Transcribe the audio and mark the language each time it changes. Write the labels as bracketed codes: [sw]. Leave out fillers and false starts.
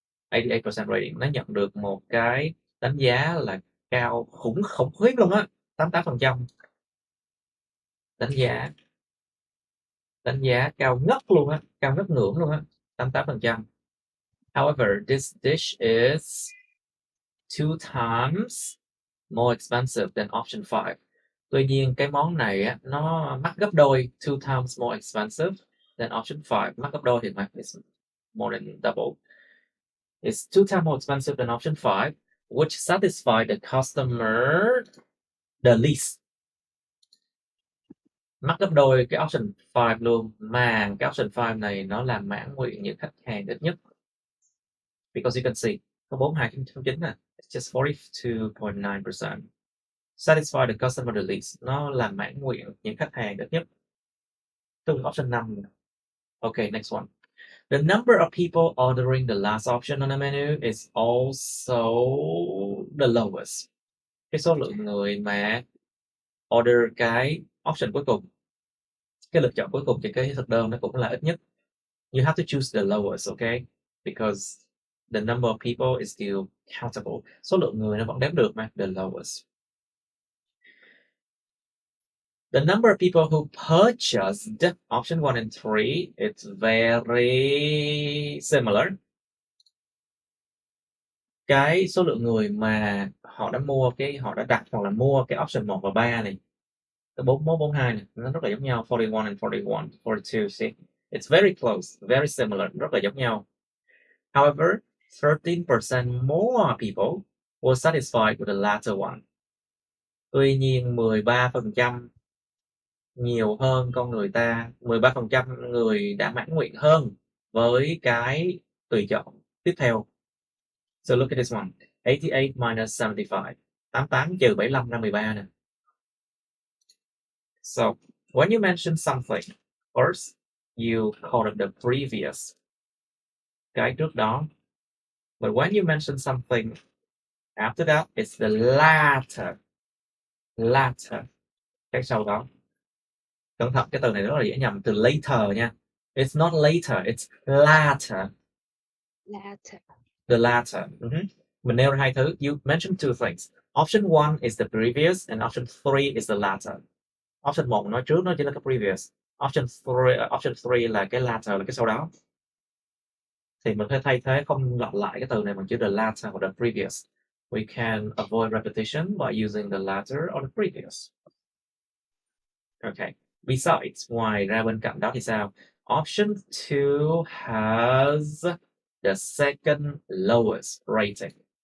[vi] 88% rating. Nó nhận được một cái đánh giá là cao khủng khiếp luôn á. 88%. Đánh giá cao ngất luôn á, cao ngất ngưỡng luôn á. 88%. [en] However, this dish is 2 times more expensive than option 5. [vi] Tuy nhiên cái món này á, nó mắc gấp đôi, [en] 2 times more expensive than option 5. [vi] Mắc gấp đôi thì [en] it's more than double. It's 2 times more expensive than option 5, which satisfied the customer the least. [vi] Mắc gấp đôi cái option 5 luôn, mà cái option 5 này nó làm mãn nguyện những khách hàng ít nhất. [en] Because you can see, [vi] có 42.9 nè, [en] it's just 42.9%. Satisfy the customer the least. [vi] Nó làm mãn nguyện những khách hàng ít nhất. Tương option 5. [en] Okay, next one. The number of people ordering the last option on the menu is also the lowest. [vi] Cái số lượng người mà order cái option cuối cùng, cái lựa chọn cuối cùng trên cái thực đơn nó cũng là ít nhất. [en] You have to choose the lowest, okay? Because the number of people is still countable. [vi] Số lượng người nó vẫn đếm được mà. The lowest. [en] The number of people who purchased option 1 and 3, it's very similar. [vi] Cái số lượng người mà họ đã đặt hoặc là mua cái option 1 và 3 này, cái 41, 42 này, nó rất là giống nhau. [en] 41 and 41, 42, see? It's very close, very similar, [vi] rất là giống nhau. [en] However, 13% more people were satisfied with the latter one. [vi] Tuy nhiên 13% nhiều hơn con người ta, 13% người đã mãn nguyện hơn với cái tùy chọn tiếp theo. [en] So look at this one. 88 minus 75. [vi] 88 trừ 75 ra 13 nè. [en] So, when you mention something, first, you call it the previous. [vi] Cái trước đó. [en] But when you mention something after that, it's the latter. [vi] Latter. Cái sau đó. Cẩn thận, cái từ này rất là dễ nhầm. Từ later nha. [en] It's not later, it's latter. Latter. [vi] The latter. Mình nêu ra hai thứ. [en] You mentioned two things. Option 1 is the previous and option 3 is the latter. [vi] Option 1 nói trước, nó chỉ là cái previous. Option 3 là cái latter, là cái sau đó. Thì mình phải thay thế, không lặp lại cái từ này bằng chữ the latter hoặc the previous. [en] We can avoid repetition by using the latter or the previous. Okay. [vi] Besides, ngoài ra bên cạnh đó thì sao? [en] Option 2 has the second lowest rating.